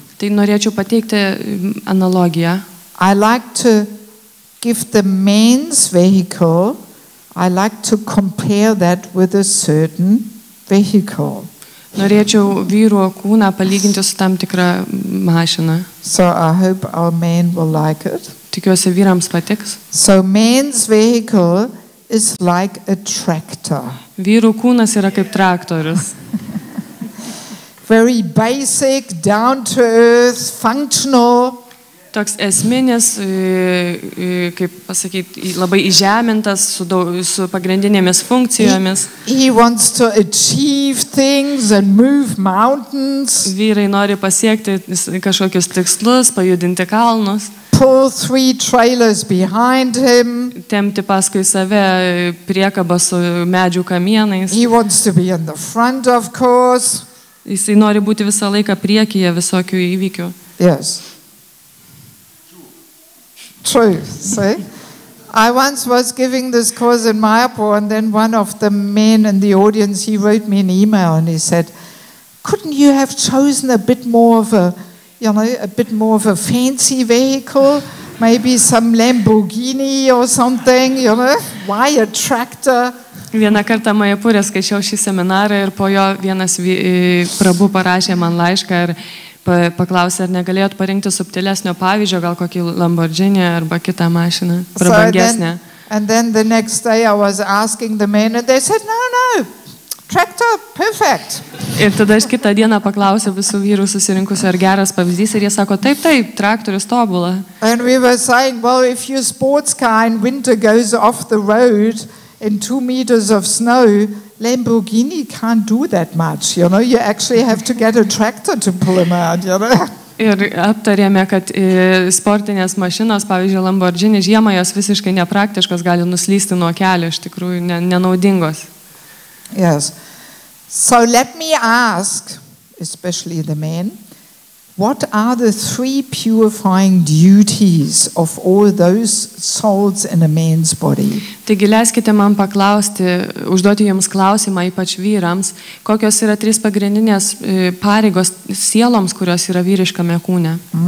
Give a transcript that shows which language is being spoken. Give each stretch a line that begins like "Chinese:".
Lithuanian: Tai norėčiau pateikti analogiją.
English: I like to give the man's vehicle, I like to compare that with a certain vehicle.
Lithuanian: Norėčiau vyro kūną palyginti su tam tikra mašina.
English: So I hope our men will like it.
Lithuanian: Tikiuosi vyrams patiks.
English: So man's vehicle is like a tractor.
Lithuanian: Vyrų kūnas yra kaip traktorius.
English: Very basic, down to earth, functional.
Lithuanian: Toks esminis, kaip pasakyti, labai įžemintas su pagrindinėmis funkcijomis.
English: He wants to achieve things and move mountains.
Lithuanian: Vyrai nori pasiekti kažkokius tikslus, pajudinti kalnus.
English: Pull 3 trailers behind him.
Lithuanian: Tempti paskui save priekabą su medžių kamienais.
English: He wants to be in the front, of course.
Lithuanian: Jisai nori būti visą laiką priekyje visokių įvykių.
English: Yes. True, see? I once was giving this course in Mayapur, and then one of the men in the audience, he wrote me an email and he said, couldn't you have chosen a bit more of a fancy vehicle? Maybe some Lamborghini or something, Why a tractor?
Lithuanian: Vieną kartą Mayapurė skaičiau šį seminarą ir po jo vienas prabu parašė man laišką ir paklausė, ar negalėjot parinkti subtilesnio pavyzdžio, gal kokį Lamborghini arba kitą mašiną, prabangesnę.
English: And then the next day I was asking the men and they said, no, tractor, perfect.
Lithuanian: Ir tada aš kitą dieną paklausiau visų vyrų susirinkusių, ar geras pavyzdys, ir jie sako, taip, traktorius tobula.
English: And we were saying, well, if your sports car in winter goes off the road in 2 meters of snow, Lamborghini can't do that much, You actually have to get a tractor to pull him out,
Lithuanian: Ir aptarėme, kad sportinės mašinos, pavyzdžiui, Lamborghini, žiemą jos visiškai nepraktiškos, gali nuslysti nuo kelio, iš tikrųjų nenaudingos.
English: Yes. So let me ask, especially the men, what are the 3 purifying duties of all those souls in a man's body?
Lithuanian: Taigi leiskite man paklausti, užduoti jums klausimą, ypač vyrams, kokios yra 3 pagrindinės pareigos sieloms, kurios yra vyriškame kūne.